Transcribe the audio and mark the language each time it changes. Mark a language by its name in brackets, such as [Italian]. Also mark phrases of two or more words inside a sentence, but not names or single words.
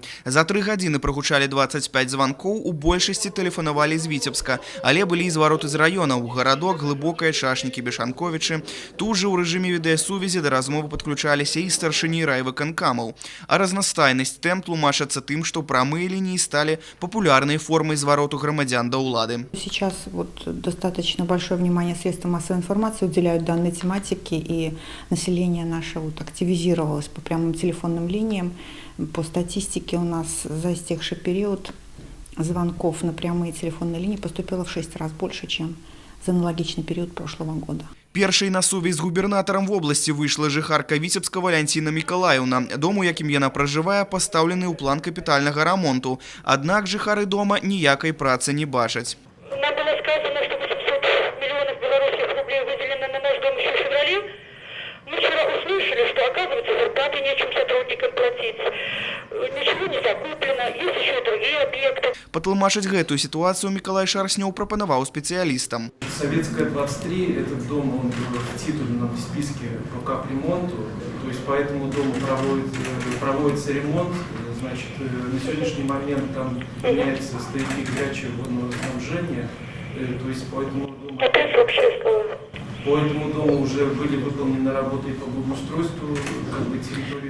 [Belarusian] За 3 гадзіны прагучалі 25 званкоў, у большасці тэлефанавалі з Віцебска, але былі і звароты з раёнаў: Гарадок, Глыбокая, Чашнікі, Бешанковічы. Тут жа ў рэжыме відэасувязі да размовы падключаліся і старшыні райвыканкамаў. А разнастайнасць тэм тлумачацца тым, што прамыя лініі сталі папулярнай формай звароту грамадзян да ўлады. [Russian] Сейчас достаточно большое внимание средства массовой информации уделяют данной тематике, и население наше активизировалось по прямым телефонным линиям. По статистике у нас за истекший период звонков на прямые телефонные линии поступило в 6 раз больше, чем за аналогичный период прошлого года. [Belarusian] Першай на сувязь з губернатарам в обласці выйшла жыхарка Віцебска Валянціна Мікалаеўна. Дом, у якім яна пражывае, пастаўлены ў план капітальнага рамонту. Аднак жыхары дома ніякай працы не бачаць. [Russian] Нам было сказано, что 800 миллионов белорусских рублей выделено на наш дом еще в феврале. Мы вчера услышали, что, оказывается, зарплаты нечем сотрудникам платить. Ничего не закуплено, есть еще и другие объекты. [Belarusian] Патлумачыць гэтую ситуацию Миколай Шарснёў прапанаваў специалистам. [Russian] Советская 23, этот дом, он был в титульном списке по капремонту, то есть по этому дому проводится ремонт. Значит, на сегодняшний момент там меняются стояки горячего водного снабжения, то есть по этому дому уже были выполнены работы по благоустройству территории.